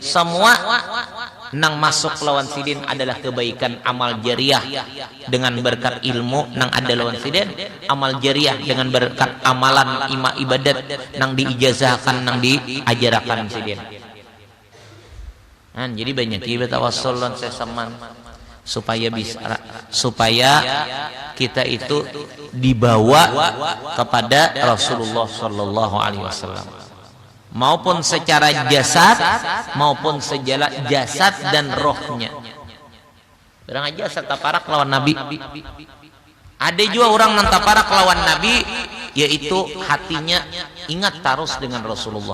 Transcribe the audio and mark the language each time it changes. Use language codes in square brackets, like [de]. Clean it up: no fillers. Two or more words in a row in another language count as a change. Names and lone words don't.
[bjn] Semua nang masuk lawan sidin adalah kebaikan amal jariah dengan berkat ilmu nang ada lawan sidin, amal jariah dengan berkat amalan ibadat nang diijazahkan nang diajarakan sidin. Jadi banyak kita tawassul lan sesaman supaya kita itu dibawa kepada Rasulullah [ar] صلى الله عليه وسلم, [bjn] maupun secara jasad maupun secara jasad dan rohnya. Orang aja taparak lawan Nabi. Ada juga orang yang taparak lawan Nabi, yaitu hatinya ingat terus dengan Rasulullah.